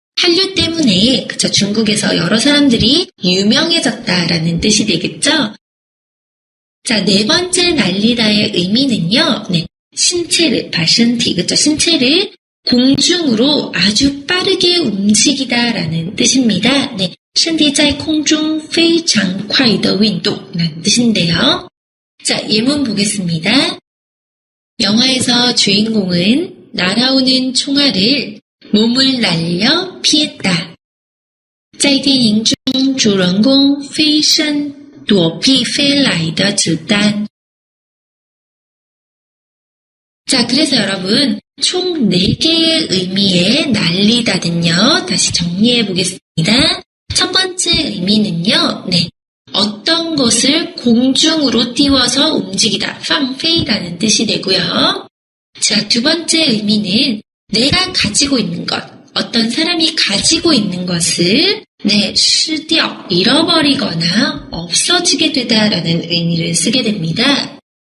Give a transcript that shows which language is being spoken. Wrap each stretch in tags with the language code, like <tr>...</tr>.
<ko>한류 때문에 중국에서 여러 사람들이 유명해졌다라는 뜻이 되겠죠? 자, 네 번째 날리다의 의미는요, 신체를, 발신티, 신체를 공중으로 아주 빠르게 움직이다라는 뜻입니다.</ko> <zh>身体在空中非常快的运动</zh> <ko>라는 뜻인데요. 자, 예문 보겠습니다. 영화에서 주인공은 날아오는 총알을 몸을 날려 피했다.</ko> <zh>在电影中主人公飞身躲避飞来的子弹.</zh> <ko>자, 그래서 여러분 총 4개의 의미의 날리다는요. 다시 정리해 보겠습니다. 첫 번째 의미는요. 어떤 것을 공중으로 띄워서 움직이다. 放飞라는 뜻이 되고요. 자, 두 번째 의미는 내가 가지고 있는 것, 어떤 사람이 가지고 있는 것을 失掉, 잃어버리거나 없어지게 되다라는 의미를 쓰게 됩니다.</ko>